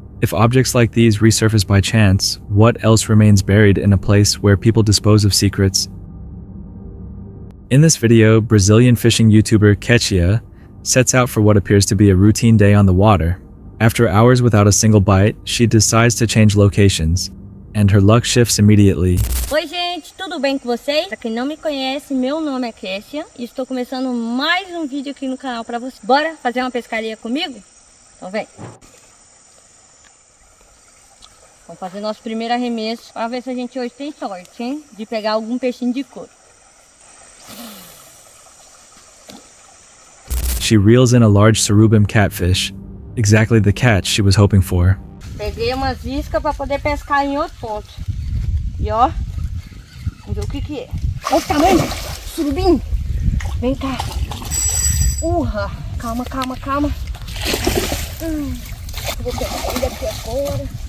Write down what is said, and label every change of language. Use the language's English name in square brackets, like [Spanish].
[English] If objects like these resurface by chance, what else remains buried in a place where people dispose of secrets? In this video, Brazilian fishing YouTuber Kayak sets out for what appears to be a routine day on the water. After hours without a single bite, she decides to change locations, and her luck shifts immediately. [Portuguese] Oi gente, tudo bem com vocês? Pra quem não me conhece, meu nome é Catfish e estou começando mais um vídeo aqui no canal pra vocês. Bora fazer uma pescaria comigo? Então vem! Vamos fazer nosso primeiro arremesso para ver se a gente hoje tem sorte, hein? De pegar algum peixinho de couro. [English] She reels in a large surubim catfish, exactly the catch she was hoping for. [Portuguese] Peguei umas iscas para poder pescar em outro ponto. E ó, vamos ver o que é. Olha o tamanho, surubim. Vem cá. Urra, calma, calma, calma. Vou pegar ele aqui agora.